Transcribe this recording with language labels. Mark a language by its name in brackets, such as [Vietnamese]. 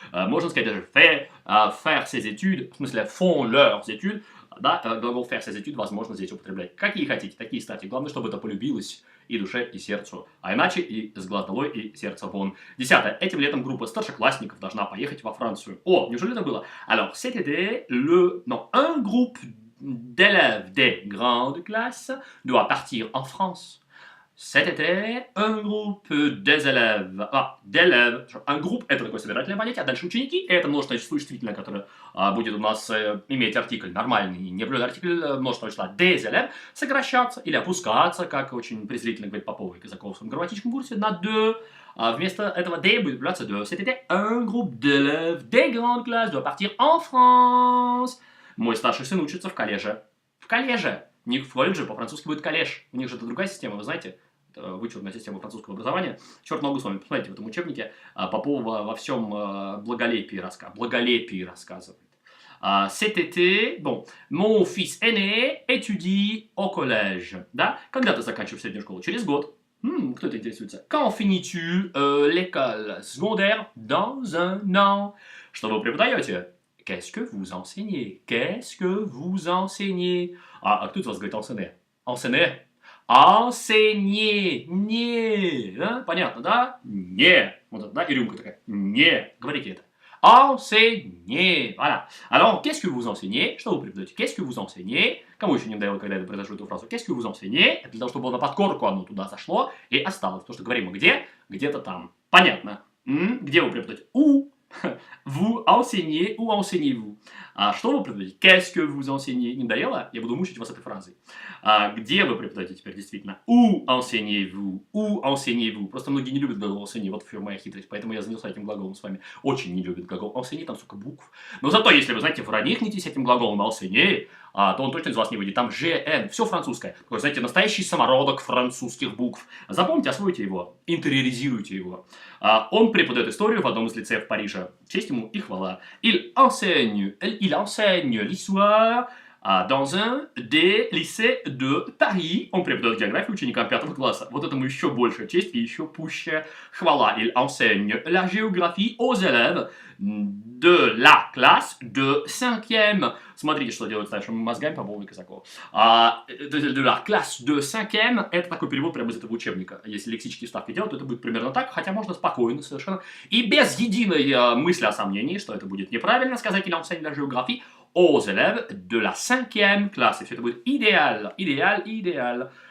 [Russian] Можно сказать даже [French] faire ses études, [Russian] в смысле [French] font leurs études. [Russian] Да, глагол [French] faire ses études [Russian] возможно здесь употреблять. Какие хотите, такие ставьте. Главное, чтобы это полюбилось и душе, и сердцу. А иначе и с глаз долой, и сердце вон. 10. Этим летом группа старшеклассников должна поехать во Францию. О, неужели это было? [French] Alors, cet été, un groupe d'élèves des grandes classes doit partir en France. Cet été, un groupe des élèves. D'élèves. [Russian] Un groupe – это такое собирательное понятие, а дальше ученики – это множественное число существительное, которое будет у нас иметь артикль нормальный, не определенный артикль множественного числа des élèves, сокращаться или опускаться, как очень презрительно говорит Попова и Казаков в своем грамматическом курсе, на de. Вместо этого des будет появляться de. Cet été, un groupe d'élèves des grandes classes doit partir en France. Мой старший сын учится в коллеже. В коллеже. Не в колледже, по-французски будет коллеж. У них же это другая система, вы знаете. Вычурная система французского образования. Черт ногу с вами, посмотрите в этом учебнике. Попова во всем благолепии рассказывает. [French] Cet été, bon, mon fils aîné étudie au collège. [Russian] Да? Когда ты заканчиваешь среднюю школу? Через год. Кто это интересуется? [French] Quand finis-tu l'école secondaire? Dans un an. [Russian] Что вы преподаете? [French] Qu'est-ce que vous enseignez? Qu'est-ce que vous enseignez? [Russian] А кто из вас говорит enseigner? Enseigner? Enseigner. Не. Да? Понятно, да? Не. Вот это, да? И рюмка такая. Не. Говорите это. [French] Enseigner. Voilà. Alors, qu'est-ce que vous enseignez? [Russian] Что вы преподаете? [French] Qu'est-ce que vous enseignez? [Russian] Кому еще не надоело, когда я произношу эту фразу? [French] Qu'est-ce que vous enseignez? [Russian] Это для того, чтобы на подкорку оно туда зашло и осталось. Потому что говорим мы где? Где-то там. Понятно. Где вы преподаете? У. [French] Vous enseignez ou enseignez-vous? [Russian] Что вы преподаете? [French] Qu'est-ce que vous enseignez? [Russian] Не надоело? Я буду мучить вас этой фразой. Где вы преподаете теперь действительно? [French] Où enseignez-vous? Où enseignez-vous? [Russian] Просто многие не любят глагол enseigner, вот в моя хитрость. Поэтому я занялся этим глаголом с вами. Очень не любят глагол enseigner, там столько букв. Но зато, если вы, знаете, проникнетесь этим глаголом enseigner, то он точно из вас не выйдет. Там GN, все французское. Такой, знаете, настоящий самородок французских букв. Запомните, освойте его, интериоризируйте его. Он преподает историю в одном из лицеев Парижа. Честь ему и хвала. [French] Il enseigne l'histoire Dans un des lycées de Paris. [Russian] Он преподает географию ученикам 5 класса. Вот этому еще большая честь и еще пуще хвала. [French] Il enseigne la géographie aux élèves de la classe de 5e. [Russian] Смотрите, что делают с нашими мозгами по поводу Казакова. [French] De la classe de 5e, [Russian] это такой перевод прямо из этого учебника. Если лексические вставки делать, то это будет примерно так, хотя можно спокойно совершенно. И без единой мысли о сомнении, что это будет неправильно сказать, [French] il enseigne la géographie aux élèves de la 5e classe. [Russian] И все это будет идеально, идеально.